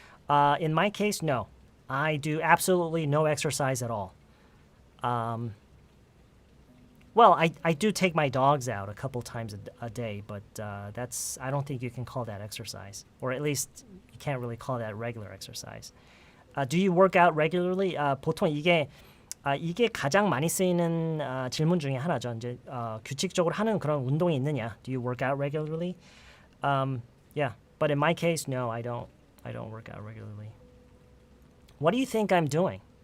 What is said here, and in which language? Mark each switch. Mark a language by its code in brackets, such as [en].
[en] In my case, no. I do absolutely no exercise at all. Well, I do take my dogs out a couple times a day, but I don't think you can call that exercise, or at least you can't really call that regular exercise. Do you work out regularly? [ko] 보통 이게 가장 많이 쓰이는 질문 중에 하나죠. 이제 규칙적으로 하는 그런 운동이 있느냐? [en] Do you work out regularly? Yeah, but in my case, no, I don't work out regularly. What do you think I'm doing?